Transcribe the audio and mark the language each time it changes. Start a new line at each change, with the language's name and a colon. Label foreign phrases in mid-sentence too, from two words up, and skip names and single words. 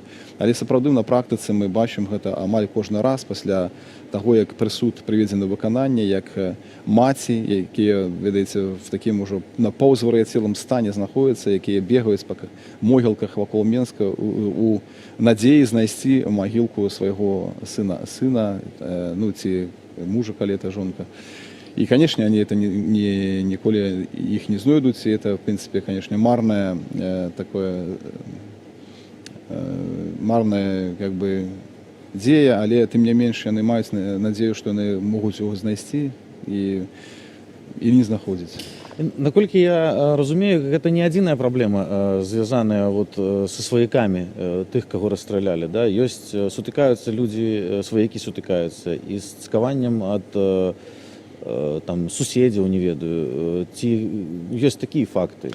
Belarusian: Але сапраўды на практыцы мы бачым гэта амаль кожны раз пасля таго, як прысуд прыведзены ў выкананне, як маці, якія, ведаеце, в такім ужо напаўзвар'яцелым стане знаходзяцца, якія бегаюць па могілках вакол Менска у надзеі знайсці магілку свайго сына, ну ці мужа, калі это жонка.
Russian: И, конечно, они это николи их не знойдут, и это, в принципе, конечно, марное как бы дзея,
Belarusian: але тым не менш яны маюць надзею, што яны могуць яго знайсці і не знаходзіць. Наколькі я разумею, гэта не адзіная праблема, звязаная вот са сваякамі тых, каго расстралялі. Да? Сутыкаюцца людзі, сваякі сутыкаюцца і з цкаваннем ад там суседзяў, не ведаю, ці ёсць такія факты?